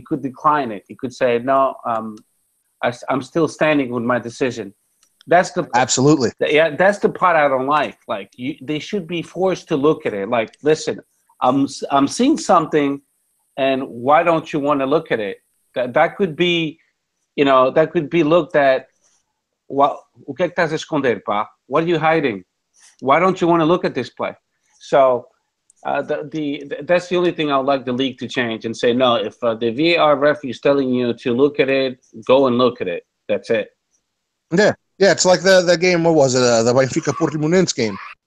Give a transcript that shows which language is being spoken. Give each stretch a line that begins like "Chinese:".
English: He could decline it. He could say no. I'm still standing with my decision. That's the absolutely. That's the part I don't like. Like they should be forced to look at it. Like, listen, I'm seeing something, and why don't you want to look at it? That could be, that could be looked at.
Portuguese: O que é que estás a esconder, pá?
English: What are you hiding? Why don't you want to look at this play? So that's the only thing I would like the league to change and say, no, if the VAR referee is telling you to look at it, go and look at it. That's it. Yeah, it's like the game, what was it, the Benfica Portimonense game.